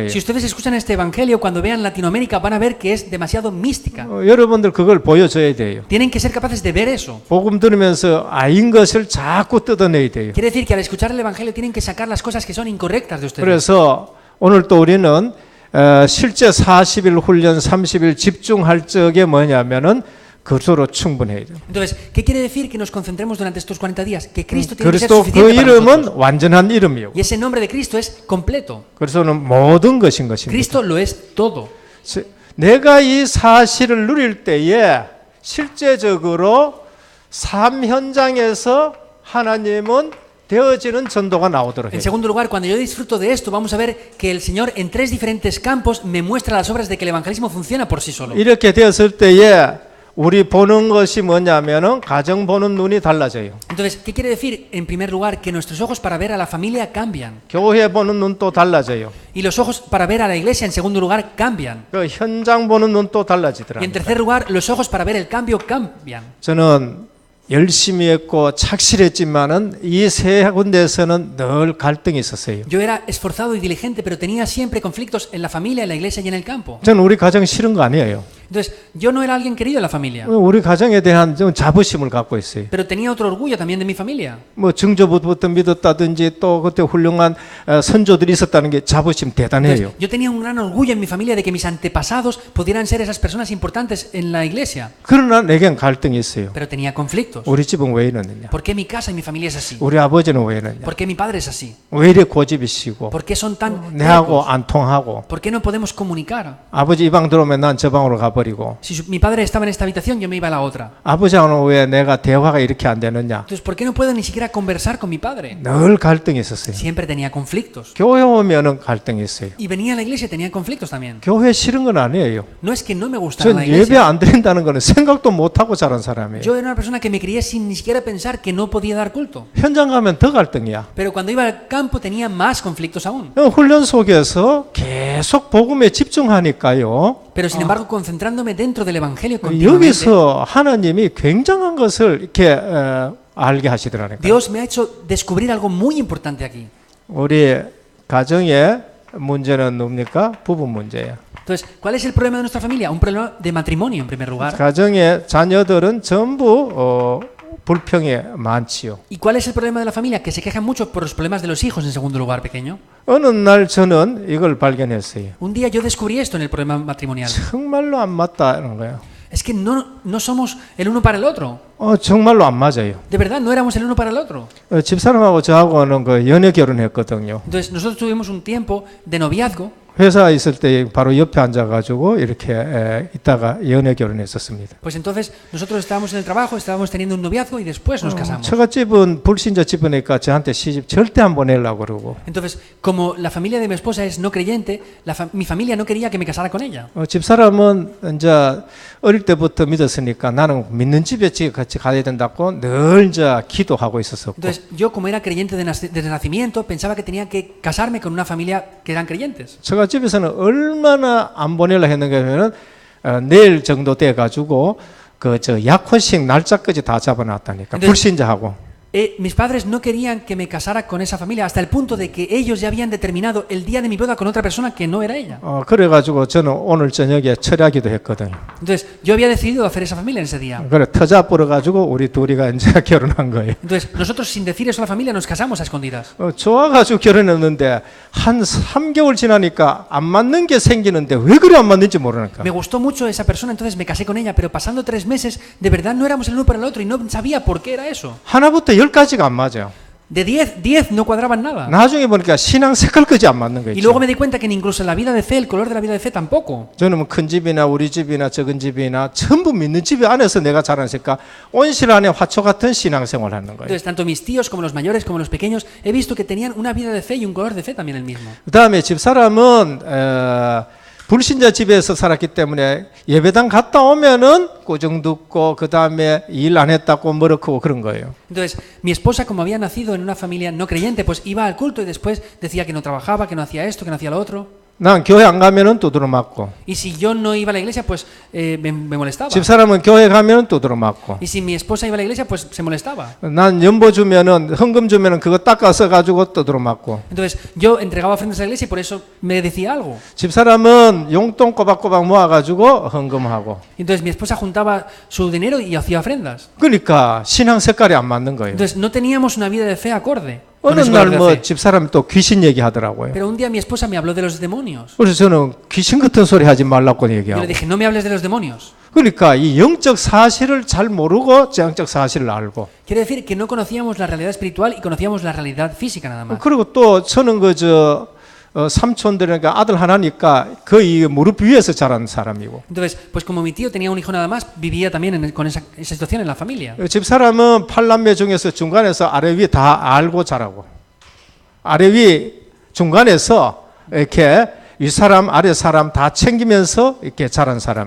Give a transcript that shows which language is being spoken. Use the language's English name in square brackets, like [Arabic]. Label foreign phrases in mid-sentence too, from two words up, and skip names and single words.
[Spanish] Si ustedes escuchan este evangelio, cuando vean Latinoamérica van a ver que es demasiado mística. [Korean] 여러분들 그걸 보여줘야 돼요. [Spanish] Tienen que ser capaces de ver eso. [Korean] 복음 들으면서 아닌 것을 자꾸 뜯어내야 돼요. [Spanish] Quiere decir que al escuchar el evangelio tienen que sacar las cosas que son incorrectas de ustedes. [Korean] 그래서 오늘 또 우리는 실제 40일 훈련 30일 집중할 적에 뭐냐면은 그수로 충분해야 돼요. [Spanish] Entonces, ¿qué quiere decir que nos concentremos durante estos 40 días? Que Cristo tiene que ser [Korean] 그리스도 그 [Spanish] suficiente para [Korean] 이름은 [Spanish] nosotros. [Korean] 완전한 이름이요. [Spanish] Y ese nombre de Cristo es completo. [Korean] 그래서는 모든 것인 것입니다. [Spanish] Cristo lo es todo. [Korean] 내가 이 사실을 누릴 때에 실제적으로 삶 현장에서 하나님은 되어지는 전도가 나오도록 [Spanish] En [Korean] 해요. [Spanish] segundo lugar, cuando yo disfruto de esto, vamos a ver que el Señor en 3 diferentes campos me muestra las obras de que el evangelismo funciona por sí solo. [Korean] 이렇게 되었을 때에 우리 보는 것이 뭐냐면은 가정 보는 눈이 달라져요. [Spanish] Entonces, ¿qué quiere decir? En primer lugar, que nuestros ojos para ver a la familia cambian. [Korean] 교회 보는 눈도 달라져요. [Spanish] Y los ojos para ver a la iglesia, en segundo lugar, cambian. [Korean] 그 현장 보는 눈도 [Spanish] Y en [Korean] 달라지더라고요. [Spanish] tercer lugar, los ojos para ver el cambio cambian. [Korean] 저는 열심히 했고 착실했지만은 이 세 군데에서는 늘 갈등이 있었어요. [Spanish] Yo era esforzado y diligente, pero tenía siempre conflictos en la familia, en la iglesia y en el campo. [Korean] 저는 우리 가정 싫은 거 아니에요. [Spanish] Entonces, yo no era alguien querido en la familia, [Korean] 우리 가정에 대한 좀 자부심을 갖고 있어요. [Spanish] pero tenía otro orgullo también de mi familia. [Korean] 뭐 증조부부터 믿었다든지 또 그때 훌륭한 선조들이 있었다는 게 자부심 대단해요. [Spanish] Yo tenía un gran orgullo en mi familia de que mis antepasados pudieran ser esas personas importantes en la iglesia, [Korean] 그러나 내겐 갈등이 있어요. [Spanish] pero tenía conflictos. [Korean] 우리 집은 왜 이러느냐? [Spanish] ¿Por qué mi casa y mi familia es así? [Korean] 우리 아버지는 왜 이러냐? [Spanish] ¿Por qué mi padre es así? [Korean] 왜 이래 고집이시고 [Spanish] ¿Por qué son tan [Korean] 내하고 [Spanish] tercos? [Korean] 안 통하고 [Spanish] ¿Por qué no podemos comunicar? [Korean] 아버지 이 방 들어오면 난 저 방으로 가버리고 [Spanish] Si mi padre estaba en esta habitación, yo me iba a la otra. [Korean] 아버지하고는 왜 내가 대화가 이렇게 안 되느냐? [Spanish] Entonces, ¿por qué no puedo ni siquiera conversar con mi padre? [Korean] 늘 갈등이 있었어요. [Spanish] Siempre tenía conflictos. [Korean] 교회 오면은 갈등이 있어요. [Spanish] Y venía a la iglesia y tenía conflictos también. [Korean] 교회 싫은 건 아니에요. [Spanish] No es que no me gustara [Korean] 전 [Spanish] la [Korean] 예배 [Spanish] iglesia. [Korean] 안 드린다는 거는 생각도 못 하고 자란 사람이에요. [Spanish] Yo era una persona que me crié sin ni siquiera pensar que no podía dar culto. [Korean] 현장 가면 더 갈등이야. [Spanish] Pero cuando iba al campo tenía más conflictos aún. [Korean] 훈련 속에서 계속 복음에 집중하니까요. [Spanish] Pero sin embargo, concentrándome dentro del Evangelio continuamente, [Korean] 여기서 하나님이 굉장한 것을 이렇게 알게 하시더라니까요. [Spanish] Dios me ha hecho descubrir algo muy importante aquí. [Korean] 우리 가정의 문제는 뭡니까? 부부 문제예요. [Spanish] Entonces, ¿cuál es el problema de nuestra familia? Un problema de matrimonio, en primer lugar. [Korean] 가정의 자녀들은 전부 불평이 많지요. [Spanish] ¿Y cuál es el problema de la familia? Que se quejan mucho por los problemas de los hijos, en segundo lugar, pequeño. [Korean] 어느 날 저는 이걸 발견했어요. [Spanish] Un día yo descubrí esto en el problema matrimonial. [Korean] 정말로 안 맞다는 거예요. [Spanish] Es que no somos el uno para el otro. [Korean] 정말로 안 맞아요. [Spanish] De verdad, no éramos el uno para el otro. [Korean] 집사람하고 저하고는 그 연애 결혼했거든요. [Spanish] Entonces, nosotros tuvimos un tiempo de noviazgo. [Korean] 회사에 있을 때 바로 옆에 앉아가지고 이렇게 있다가 연애 결혼했었습니다. [Spanish] Pues entonces, nosotros estábamos en el trabajo, estábamos teniendo un noviazgo y después nos casamos. [Korean] 처갓집은 불신자 집이니까 저한테 시집 절대 안 보내려고 그러고. [Spanish] Entonces, como la familia de mi esposa es no creyente, mi familia no quería que me casara con ella. [Korean] 집사람은 이제 어릴 때부터 믿었으니까 나는 믿는 집에 같이 가야 된다고 늘 이제 기도하고 있었었고. [Spanish] Entonces, yo como era creyente desde nacimiento, pensaba que tenía que casarme con una familia que eran creyentes. [Korean] 처갓집에서는 얼마나 안 보내려 했는가 하면은 내일 정도 돼 가지고 그 저 약혼식 날짜까지 다 잡아놨다니까. 불신자하고. [Spanish] Mis padres no querían que me casara con esa familia hasta el punto de que ellos ya habían determinado el día de mi boda con otra persona que no era ella. [Korean] 그래가지고 저는 오늘 저녁에 철야기도 했거든요. [Spanish] Entonces, yo había decidido hacer esa familia en ese día. [Korean] 그래 터자 불어가지고 우리 둘이가 이제 결혼한 거예요. [Spanish] Entonces, nosotros sin decir eso a la familia nos casamos a escondidas. [Korean] 좋아가지고 결혼했는데 한 3개월 지나니까 안 맞는 게 생기는데 왜 그래 안 맞는지 모르니까. [Spanish] Me gustó mucho esa persona, entonces me casé con ella, pero pasando 3 meses, de verdad no éramos el uno para el otro y no sabía por qué era eso. [Korean] 하나부터 10까지가 안 맞아요. [Spanish] De 10 no cuadraban nada. [Korean] 나중에 보니까 신앙 색깔까지 안 맞는 거 [Spanish] Y luego [Korean] 있죠. [Spanish] me di cuenta que incluso en la vida de fe, el color de la vida de fe tampoco. [Korean] 저는 큰 집이나 우리 집이나 적은 집이나 전부 믿는 집 안에서 내가 자라니까 온실 안에 화초 같은 신앙생활을 하는 거예요. [Spanish] Entonces, tanto mis tíos como los mayores como los pequeños, he visto que tenían una vida de fe y un color de fe también el mismo. [Korean] 그다음에 집사람은 불신자 집에서 살았기 때문에 예배당 갔다 오면은 꾸중 듣고 그다음에 일 안 했다고 머쓱하고 그런 거예요. [Spanish] Entonces, mi esposa, como había nacido en una familia no creyente, pues iba al culto y después decía que no trabajaba, que no hacía esto, que no hacía lo otro. [Korean] 난 교회 안 가면은 두드러 맞고. [Spanish] Y si yo no iba a la iglesia, pues me molestaba. [Korean] 집사람은 교회 가면은 두드러 맞고. [Spanish] Y si mi esposa iba a la iglesia, pues se molestaba. [Korean] 난 연보 주면은 헌금 주면은 그거 닦아서 가지고 두드러 맞고. [Spanish] Entonces, yo entregaba ofrendas a la iglesia y por eso me decía algo. [Korean] 집사람은 용돈 꼬박꼬박 모아 가지고 헌금하고. [Spanish] Entonces, mi esposa juntaba su dinero y hacía ofrendas. [Korean] 그러니까 신앙 색깔이 안 맞는 거예요. [Spanish] Entonces, no teníamos una vida de fe acorde. [Korean] 어느 날 뭐 집사람이 또 귀신 얘기하더라고요. [Spanish] Pero un día mi esposa me habló de los demonios. [Korean] 그래서 저는 귀신 같은 소리 하지 말라고 [Spanish] Yo [Korean] 얘기하고. [Spanish] le dije, no me hables de los demonios. [Korean] 그러니까 이 영적 사실을 잘 모르고 영적 사실을 알고. [Spanish] Quiere decir que no conocíamos la realidad espiritual y conocíamos la realidad física nada más. [Korean] 그리고 또 저는 삼촌들이니까 아들 하나니까 거의 무릎 위에서 자란 사람이고. [Spanish] Entonces, pues como mi tío tenía un hijo nada más, vivía también con esa situación en la familia. [Korean] 집사람은 8남매 중에서 중간에서 아래 위 다 알고 자라고. 아래 위 중간에서 이렇게 위 사람 아래 사람 다 챙기면서 이렇게 자란 사람이에요.